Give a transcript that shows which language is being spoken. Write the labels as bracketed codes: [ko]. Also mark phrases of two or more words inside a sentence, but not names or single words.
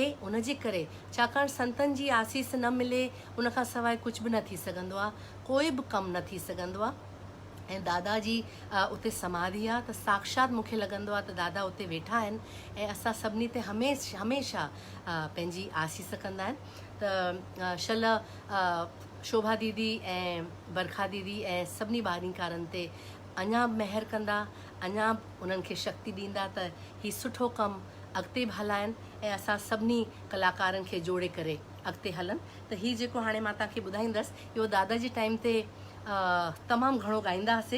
[sd] उन जे करे छाकाणि संतनि जी आसीस न मिले उन खां सवाइ कुझु बि न थी सघंदो आहे, कोई बि कमु न थी सघंदो आहे। ऐं दादा जी उते समाधि आहे त साक्षात मूंखे लॻंदो आहे त दादा उते वेठा आहिनि ऐं असां सभिनी ते हमेशह पंहिंजी आसीस कंदा आहिनि। त शल शोभा दीदी ऐं बरखा दीदी ऐं सभिनी ॿारनिकारनि ते अञा महिर कंदा, अञा उन्हनि खे शक्ति ॾींदा त हीउ सुठो कमु अॻिते बि हलाइनि ऐं असां सभिनी कलाकारनि खे जोड़े करे अॻिते हलनि। त हीउ जेको हाणे मां तव्हांखे ॿुधाईंदसि इहो दादा जे टाइम ते तमामु घणो ॻाईंदा हुआसीं।